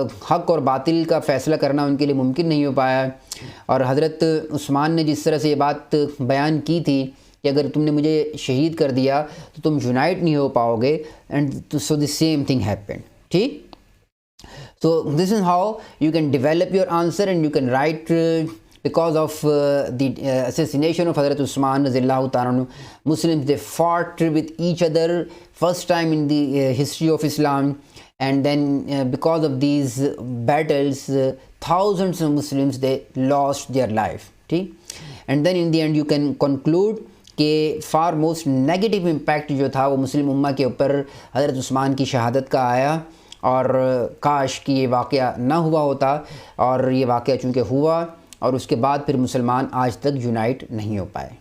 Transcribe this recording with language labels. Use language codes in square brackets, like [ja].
[ur] حق اور باطل کا فیصلہ کرنا ان کے لیے ممکن نہیں ہو پایا۔ اور حضرت عثمان نے جس طرح سے یہ بات بیان کی تھی کہ اگر تم نے مجھے شہید کر دیا تو تم یونائٹ نہیں ہو پاؤ گے، [en] And so the same thing happen. [ur] ٹھیک، [en] so this is how you can develop your answer and you can write because of the assassination of Hazrat Usman radiallahu ta'ala anhu, Muslims, they fought with each other first time in the history of Islam, and then because of these battles thousands of Muslims, they lost their life. And then in the end you can conclude [ur] کہ [en] for most negative impact [ur] جو تھا وہ مسلم امہ کے اوپر حضرت عثمان کی شہادت کا آیا، اور کاش کہ یہ واقعہ نہ ہوا ہوتا، اور یہ واقعہ چونکہ ہوا اور اس کے بعد پھر مسلمان آج تک یونائٹ نہیں ہو پائے.